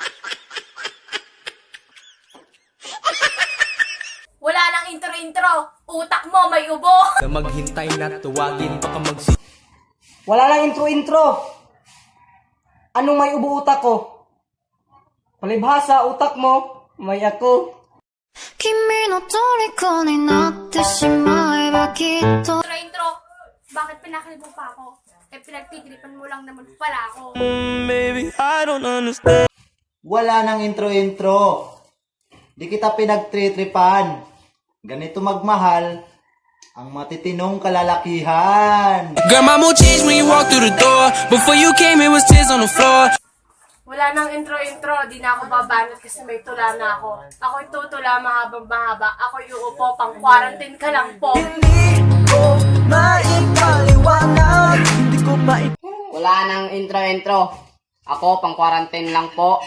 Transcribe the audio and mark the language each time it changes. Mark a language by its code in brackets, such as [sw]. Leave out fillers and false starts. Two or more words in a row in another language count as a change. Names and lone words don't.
[tl] Wala nang intro-intro. Utak mo may ubo. Na maghintay na tuwagin baka Wala nang intro-intro. Anong may ubo utak ko? Palibhasa, utak mo, may ako. [ja] 君の虜になってしまえばきっと [tl] Intro-intro. Bakit pinakilbo pa ako? Eh pinagtitiripan mo lang naman pala ako. [en] Baby, I don't understand. [tl] Wala nang intro-intro. Di kita pinagtritripan. Ganito magmahal ang matitinong kalalakihan. [en] Girl, my mood changed when you walked through the door. Before you came, it was tears on the floor. [tl] Wala nang intro-intro. Di na ako babanat kasi may tula na ako. Ako'y tutula mahabang mahaba. Ako'y uupo pang quarantine ka lang po. Wala nang intro-intro. Ako, pang quarantine lang po.